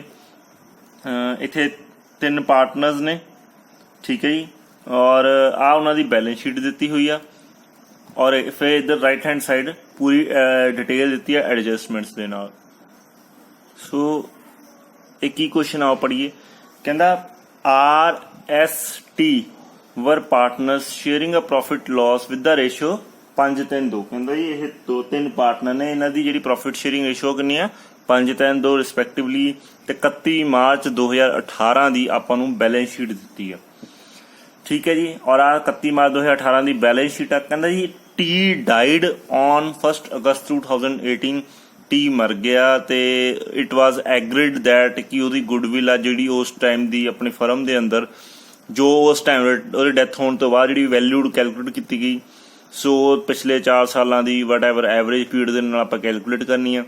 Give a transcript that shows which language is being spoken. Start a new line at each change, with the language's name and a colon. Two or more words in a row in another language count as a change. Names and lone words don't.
Punjabi: ਇੱਥੇ 3 ਪਾਰਟਨਰਸ ਨੇ, ਠੀਕ ਹੈ ਜੀ, ਔਰ ਆਹ ਉਹਨਾਂ ਦੀ
English: balance sheet
Punjabi: ਦਿੱਤੀ ਹੋਈ ਆ ਔਰ ਫਿਰ ਇੱਧਰ
English: right hand side
Punjabi: ਪੂਰੀ ਡਿਟੇਲ ਦਿੱਤੀ ਹੈ ਐਡਜਸਟਮੈਂਟਸ ਦੇ ਨਾਲ। ਸੋ ਇਹ ਕੀ ਕੁਐਸਚਨ ਆ ਪੜ੍ਹੀਏ।
English: ਕਹਿੰਦਾ RST were partners sharing a profit loss with the ratio 5:3:2।
Punjabi: ਕਹਿੰਦਾ ਜੀ ਇਹ 2-3 ਪਾਰਟਨਰ ਨੇ, ਇਹਨਾਂ ਦੀ ਜਿਹੜੀ
English: profit sharing ratio
Punjabi: ਕਿੰਨੀ ਆ, 5:3:2 ਰਿਸਪੈਕਟਿਵਲੀ। ਤੇ 31 ਮਾਰਚ 2018 ਦੀ ਆਪਾਂ ਨੂੰ
English: balance sheet
Punjabi: ਦਿੱਤੀ ਆ, ਠੀਕ ਹੈ ਜੀ। ਔਰ ਆ 31 ਮਾਰਚ 2018 ਦੀ
English: balance sheet
Punjabi: ਆ। ਕਹਿੰਦਾ ਜੀ
English: T died on
Punjabi: 1 ਅਗਸਤ 2018। ਟੀ ਮਰ ਗਿਆ ਤੇ
English: it was agreed that
Punjabi: ਕਿ ਉਹਦੀ ਗੁੱਡਵਿਲ ਆ ਜਿਹੜੀ ਉਸ ਟਾਈਮ ਦੀ ਆਪਣੀ ਫਰਮ ਦੇ ਅੰਦਰ, ਜੋ ਉਸ ਟਾਈਮ ਉਹਦੀ ਡੈਥ ਹੋਣ ਤੋਂ ਬਾਅਦ ਜਿਹੜੀ
English: valued calculate
Punjabi: ਕੀਤੀ ਗਈ, ਸੋ ਪਿਛਲੇ 4 ਸਾਲਾਂ ਦੀ
English: whatever average period
Punjabi: ਦੇ ਨਾਲ ਆਪਾਂ ਕੈਲਕੂਲੇਟ ਕਰਨੀ ਆ।